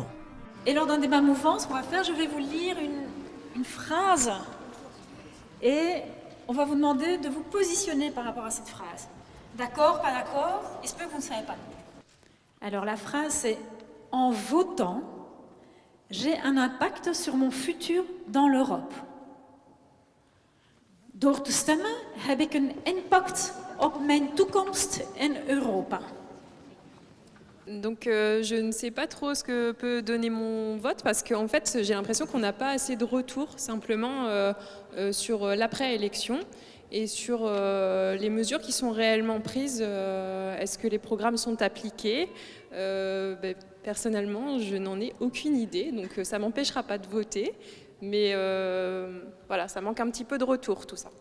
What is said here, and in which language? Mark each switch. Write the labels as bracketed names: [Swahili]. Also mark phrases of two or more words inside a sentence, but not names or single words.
[French] Et lors d'un débat mouvant, ce qu'on va faire, je vais vous lire une phrase et on va vous demander de vous positionner par rapport à cette phrase. D'accord, pas d'accord? Il se peut que vous ne savez pas. Alors la phrase c'est « En votant, j'ai un impact sur mon futur dans l'Europe. [Dutch] Door te stemmen heb ik een impact op mijn toekomst in Europa. » [French] Donc je ne sais pas trop ce que peut donner mon vote parce qu'en fait j'ai l'impression qu'on n'a pas assez de retours simplement sur l'après-élection et sur les mesures qui sont réellement prises. Est-ce que les programmes sont appliqués? Personnellement je n'en ai aucune idée, donc ça ne m'empêchera pas de voter, mais voilà, ça manque un petit peu de retour tout ça.